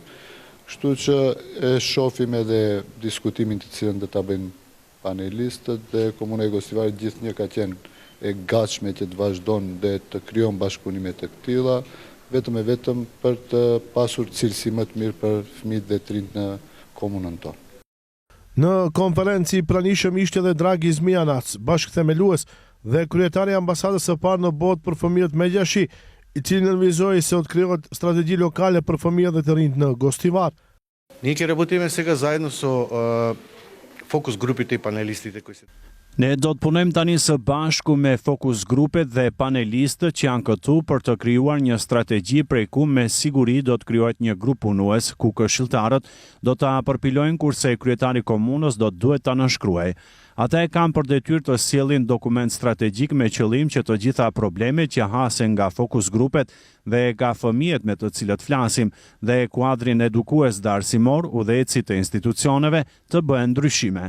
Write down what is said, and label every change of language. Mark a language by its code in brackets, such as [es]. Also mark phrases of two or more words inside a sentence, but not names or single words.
[sq] Kështu që e shohim edhe diskutimin të cilën do ta bëjnë panelistët dhe Komuna e Gostivarit gjithnjë ka qenë e gatshme që të vazhdon dhe të krijon bashkëpunime të këtilla, vetëm për të pasur cilësi më të mirë për fëmijët dhe të rinjt në komunën tonë. Në konferencë i pranishëm ishte edhe Dragi Zmijanac, bashkëthemelues dhe kryetari i ambasadës së parë në botë për fëmijët Megjashi, i cili nënvizoi se të krijohet strategji lokale për fëmijët dhe të rinjt në Gostivar. [mk] Ние ќе работиме сега заедно со фокус групите и панелистите кои се. [sq] Ne do të punojmë tani së bashku me fokus grupet dhe panelistët që janë këtu për të krijuar një strategji prej ku me siguri do të krijohet një grup punues ku këshilltarët do ta përpilojnë kurse kryetari i komunës do duhet ta nënshkruajë. Ata e kanë për detyrë të sjellin dokument strategjik me qëllim që të gjitha problemet që hasen nga fokus grupet dhe nga fëmijët me të cilët flasim dhe kuadrin edukues dhe arsimor udhëhecit të institucioneve të bëhen ndryshime.